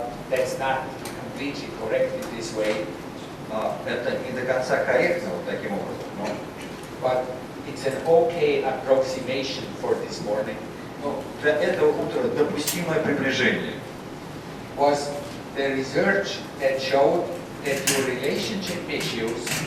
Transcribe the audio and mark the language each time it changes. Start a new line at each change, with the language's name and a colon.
English: that's not completely correct in this way,
Russian: это не до конца корректно вот таким образом, но
English: but it's an okay approximation for this morning.
Russian: Для этого утра допустимое приближение.
English: Was the research that showed that your relationship issues